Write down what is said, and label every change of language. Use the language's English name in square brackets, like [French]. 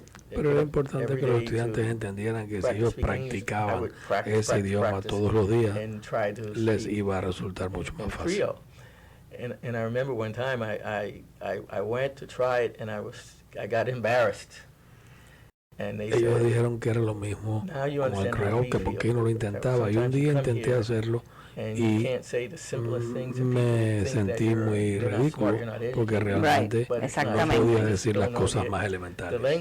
[Spanish] Pero era importante que los estudiantes entendieran que si ellos practicaban ese idioma todos los días, les iba a resultar mucho más fácil. [English] And I remember one time I went to try it and I got embarrassed. [Spanish] Ellos dijeron que era lo mismo como el creol, que por qué no lo intentaba. Y un día intenté hacerlo y me sentí muy ridículo porque realmente no podía decir las cosas más elementales.